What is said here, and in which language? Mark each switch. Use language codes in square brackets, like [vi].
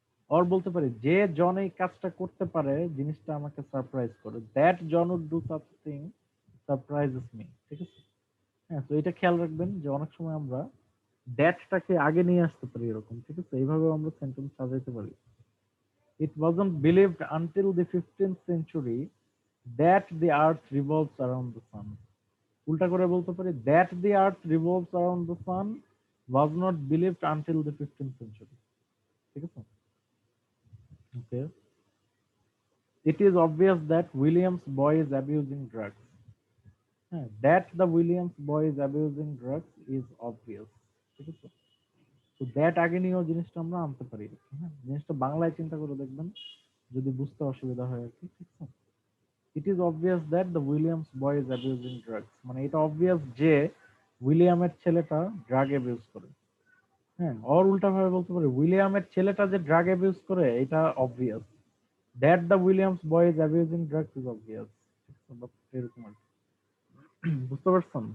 [bn] আর বলতে পারি যে জন এই কাজটা করতে পারে জিনিসটা আমাকে সারপ্রাইজ করে, [en] that John would do such a thing surprises me, [bn] ঠিক আছে? হ্যাঁ, তো এটা খেয়াল রাখবেন যে অনেক সময় আমরা দ্যাটটাকে আগে নিয়ে আসতে পারি এরকম, ঠিক আছে? এইভাবে আমরা সেন্টেন্স সাজাইতে পারি। [en] it wasn't believed until the 15th century that the earth revolves around the sun, [bn] উল্টা করে বলতে পারি [en] that the earth revolves around the sun was not believed until the 15th century, [bn] ঠিক আছে? [en] okay, it is obvious that William's boy is abusing drugs, হ্যাঁ, that the Williams boy is abusing drugs is obvious, [bn] ঠিক আছে? তো that আগে নিয়েও জিনিসটা আমরা আনতে পারি, হ্যাঁ, জিনিসটা বাংলায় চিন্তা করে দেখবেন যদি বুঝতে অসুবিধা হয় আর কি, ঠিক আছে? [en] it is obvious that the Williams boy is abusing drugs, [bn] মানে এটা অবভিয়াস যে উইলিয়ামের ছেলেটা ড্রাগ অ্যাবিউজ করে। হ্যাঁ, আর উল্টা ভাবে বলতে পারি উইলিয়ামের ছেলেটা যে ড্রাগ অ্যাবিউজ করে এটা obvious, [en] that the Williams boy is abusing drugs is obvious, [bn] এরকম আর কি। বুঝতে পারছেন?